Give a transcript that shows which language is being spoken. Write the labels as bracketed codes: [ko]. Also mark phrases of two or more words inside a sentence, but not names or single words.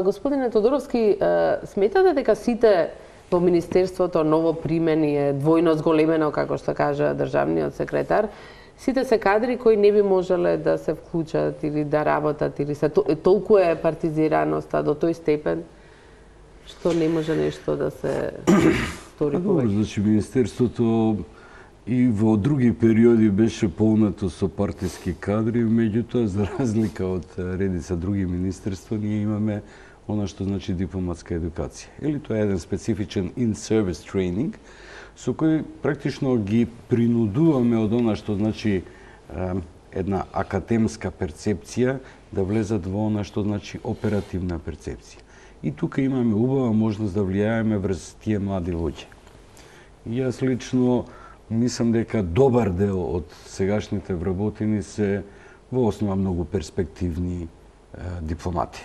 [mk] Господине Тодоровски, сметате дека сите во Министерството ново примени е двојно зголемено, како што кажа државниот секретар, сите се кадри кои не би можеле да се вклучат или да работат, или се толку е партизираноста до тој степен, што не може нешто да се стори повеќе? Значи, Министерството и во други периоди беше полнато со партиски кадри, меѓутоа, за разлика од редица други министерства, ние имаме она што значи дипломатска едукација. Или тоа е еден специфичен [en] in-service training, [mk] со кој практично ги принудуваме од она што значи една академска перцепција да влезат во она што значи оперативна перцепција. И тука имаме убава можност да влијаеме врз тие млади луѓе. Јас лично мислам дека добар дел од сегашните вработени се во основа многу перспективни дипломати.